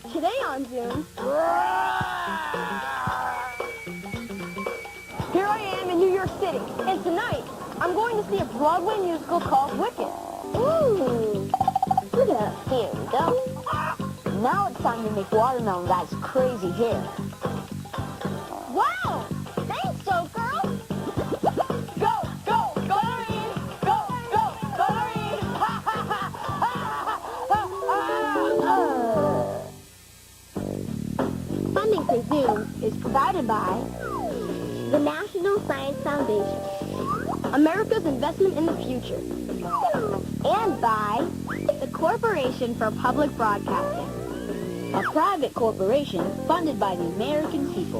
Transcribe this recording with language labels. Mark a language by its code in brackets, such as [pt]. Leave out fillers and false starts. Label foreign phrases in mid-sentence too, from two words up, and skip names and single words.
[en] Today on Zoom, here I am in New York City, and tonight I'm going to see a Broadway musical called Wicked. Ooh, look at that. Here we go. Now it's time to make Watermelon Guy's crazy hair. Wow! Thanks, Joker! Go, go, go, Doreen! Go, go, go, Doreen! Ha, ha, ha, ha, ha, Funding for Zoom is provided by the National Science Foundation, America's investment in the future, and by the Corporation for Public Broadcasting, a private corporation funded by the American people,